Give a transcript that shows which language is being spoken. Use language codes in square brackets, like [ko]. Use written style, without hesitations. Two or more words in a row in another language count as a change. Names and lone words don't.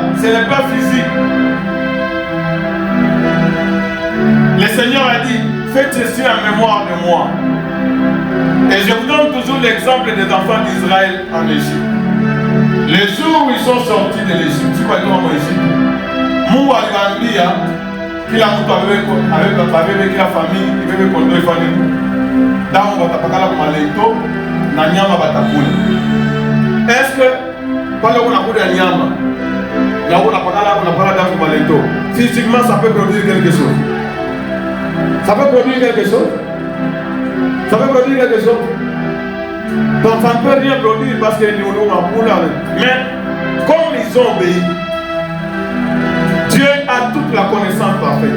[fr] Ce n'est pas physique. Le Seigneur a dit, faites ceci en mémoire de moi. Et je vous donne toujours l'exemple des enfants d'Israël en Égypte. Le jour où ils sont sortis de l'Égypte, tu vois comment Égypte, [sw] Mungu aliwaambia kila mtu abebe kila famille ibebe kondoo ifanye damu watapakala kwa maleto na nyama watakula. [fr] Est-ce que [sw] pale unakula nyama na unapakala damu kwa maleto, [fr] physiquement ça peut produire quelque chose? Ça peut produire quelque chose? Ça peut produire quelque chose? Donc ça ne peut rien produire parce que nous avons pour là. Mais comme ils ont obéi, Dieu a toute la connaissance parfaite.